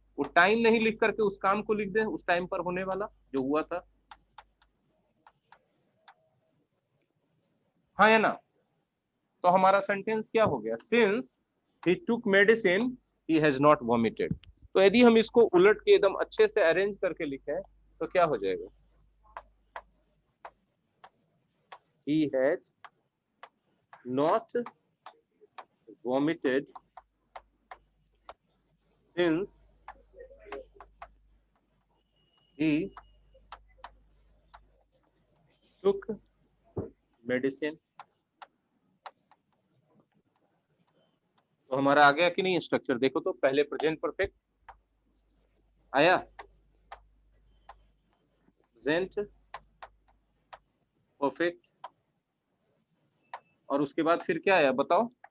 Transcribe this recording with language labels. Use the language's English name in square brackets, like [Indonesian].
[Hindi] वो टाइम नहीं लिख करके उस काम को लिख दें, उस टाइम पर होने वाला जो हुआ था, हाँ या ना? तो हमारा सेंटेंस क्या हो गया? [English] Since he took medicine he has not vomited. [Hindi] तो यदि हम इसको उलट के एकदम अच्छे से अरेंज करके लिखें, तो क्या हो जाएगा? [English] he has not vomited since he took medicine। [Hindi] तो हमारा आ गया कि नहीं स्ट्रक्चर? देखो तो, पहले प्रेजेंट परफेक्ट आया, प्रेजेंट परफेक्ट, और उसके बाद फिर क्या आया बताओ?